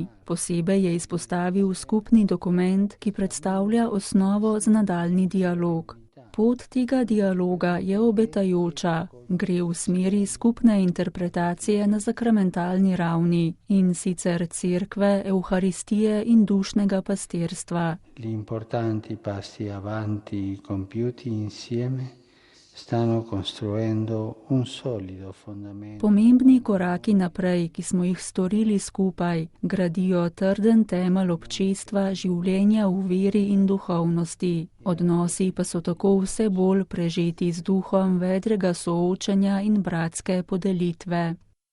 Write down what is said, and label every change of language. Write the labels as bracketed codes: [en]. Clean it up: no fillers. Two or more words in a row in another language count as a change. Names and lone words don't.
[sl] Posebej je izpostavil skupni dokument, ki predstavlja osnovo za nadaljnji dialog. Pot tega dialoga je obetajoča, gre v smeri skupne interpretacije na sakramentalni ravni, in sicer cerkve, evharistije in dušnega pastirstva. [it] Importanti passi avanti compiuti insieme stanno costruendo un solido fondamento. [sl] Pomembni koraki naprej, ki smo jih storili skupaj, gradijo trden temelj občestva, življenja v veri in duhovnosti. Odnosi pa so tako vse bolj prežeti z duhom vedrega soočenja in bratske podelitve.